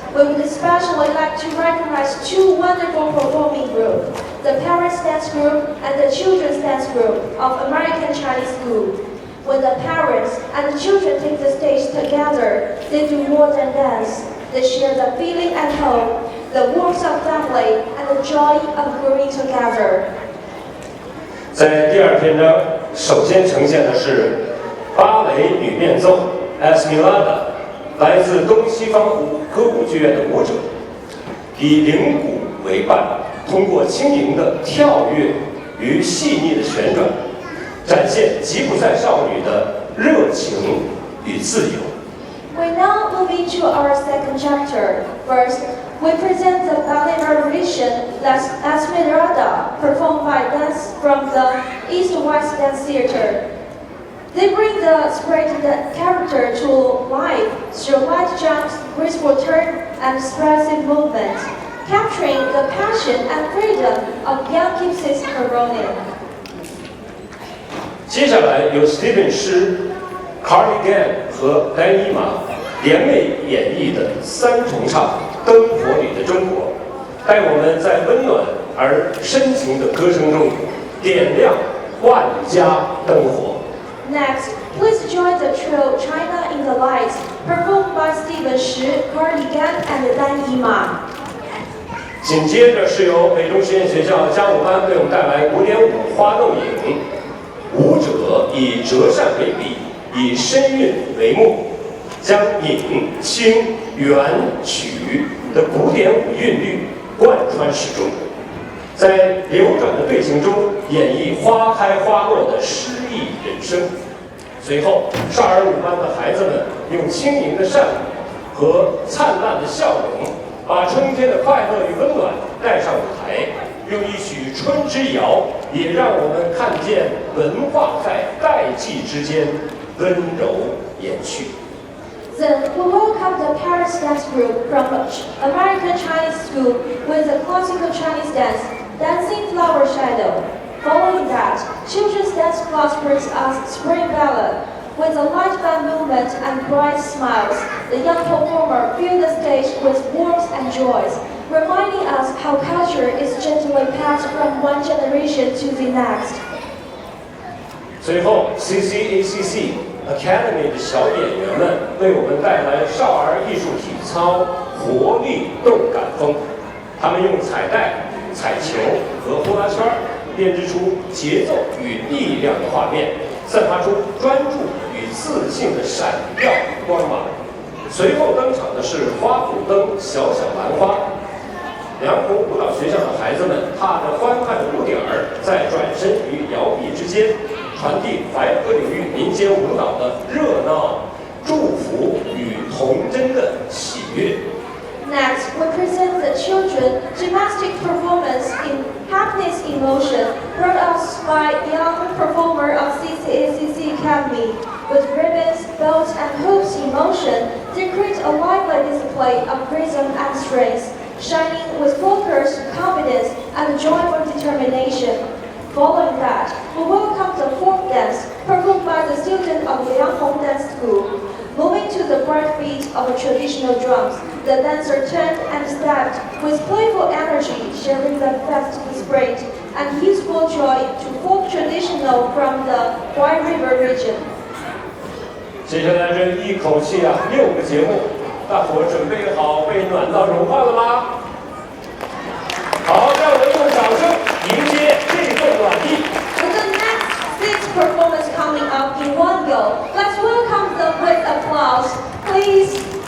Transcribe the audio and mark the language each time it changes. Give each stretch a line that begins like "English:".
English: We would especially like to recognize 2 wonderful performing groups, the Parents Dance Group and the Children's Dance Group of American Chinese School. When the parents and the children take the stage together, they do more than dance. They share the feeling at home, the warmth of family, and the joy of growing together.
Chinese: 在第2篇章，首先呈现的是芭蕾女变奏 Esmeralda， 来自东西方歌舞剧院的舞者，以铃鼓为伴，通过轻盈的跳跃与细腻的旋转，展现吉普赛少女的热情与自由。
English: We now move into our second chapter. First, we present the ballet variation that's Esmeralda, performed by dance from the East-West Dance Theater. They bring the spirited character to life through light jumps, graceful turn, and expressive movements, capturing the passion and freedom of young Kintz-Mejia.
Chinese: 接下来由 Steven 师、Cardigan 和丹伊玛联袂演绎的3重唱《灯火里的中国》，带我们在温暖而深情的歌声中点亮万家灯火。
English: Next, please join the trio China in the Lights, performed by Steven Shi, Cardigan, and Dan Yima.
Chinese: 紧接着是由美中实验学校家舞班为我们带来古典舞《花洞影》，舞者以折扇为笔，以身韵为目，将影、清、圆、曲的古典舞韵律贯穿始终，在流转的队形中演绎花开花落的诗意人生。随后，少儿舞班的孩子们用轻盈的扇舞和灿烂的笑容，把春天的快乐与温暖带上舞台，用一曲《春之谣》，也让我们看见文化在代际之间温柔延续。
English: Then we welcome the Paris dance group from American Chinese School with the classical Chinese dance, Dancing Flower Shadow. Following that, children's dance class brings us Spring Ballad. With a light band movement and bright smiles, the young performer fills the stage with warmth and joys, reminding us how culture is gently passed from one generation to the next.
Chinese: 随后 ，CCACC Academy 的小演员们为我们带来少儿艺术体操活力动感风。他们用彩带、彩球和呼啦圈编织出节奏与力量的画面，散发出专注与自信的闪耀光芒。随后登场的是花鼓灯小小兰花。良红舞蹈学校的孩子们踏着欢快的步点儿，在转身与摇臂之间，传递白河领域民间舞蹈的热闹、祝福与童真的喜悦。
English: Next, we present the children gymnastic performance in Happiness in Motion, brought us by young performer of CCACC Academy. With ribbons, belts, and hoops in motion, they create a lively display of rhythm and strength, shining with focus, confidence, and joyful determination. Following that, we welcome the folk dance performed by the students of Lianghong Dance School. Moving to the bright beat of traditional drums, the dancer turned and stepped with playful energy, sharing the festive spirit and youthful joy to folk traditional from the White River region.
Chinese: 接下来这一口气6个节目，大伙准备好被暖到融化了吗？好，让我们用掌声迎接这份暖意。
English: With the next 6 performance coming up in one go, let's welcome them with applause, please.